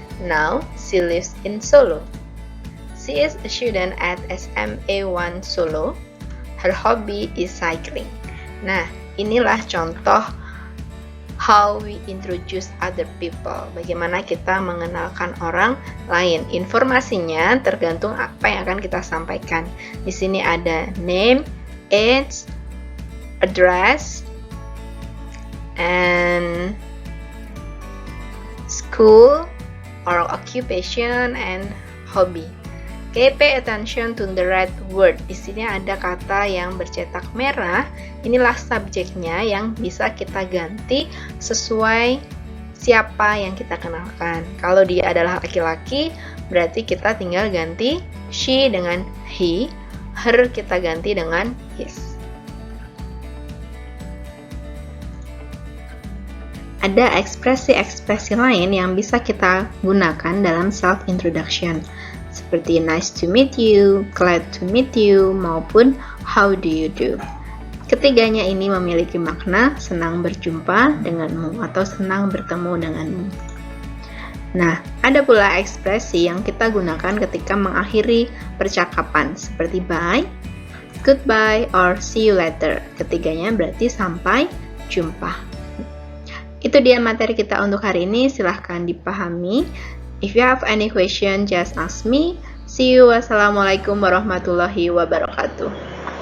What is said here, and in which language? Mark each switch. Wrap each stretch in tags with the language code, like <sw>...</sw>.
<en>Now she lives in Solo. She is a student at SMA1 Solo. Her hobby is cycling.</en> <id>Nah, inilah contoh</id> <en>how we introduce other people.</en> <id>Bagaimana kita mengenalkan orang lain. Informasinya tergantung apa yang akan kita sampaikan. Di sini ada</id> <en>name, age, address, and school or occupation and hobby. Okay, pay attention to the right word.</en> <id>Di sini ada kata yang bercetak merah. Inilah subjeknya yang bisa kita ganti sesuai siapa yang kita kenalkan. Kalau dia adalah laki-laki, berarti kita tinggal ganti she dengan he, her kita ganti dengan his. Ada ekspresi-ekspresi lain yang bisa kita gunakan dalam self-introduction, seperti</id> <en>nice to meet you, glad to meet you,</en> <id>maupun</id> <en>how do you do.</en> <id>Ketiganya ini memiliki makna senang berjumpa denganmu atau senang bertemu denganmu. Nah, ada pula ekspresi yang kita gunakan ketika mengakhiri percakapan, seperti</id> <en>bye, goodbye, or see you later.</en> <id>Ketiganya berarti sampai jumpa. Itu dia materi kita untuk hari ini, silahkan dipahami.</id> <en>If you have any question, just ask me. See you.</en> <ar>Wassalamualaikum warahmatullahi wabarakatuh.</ar>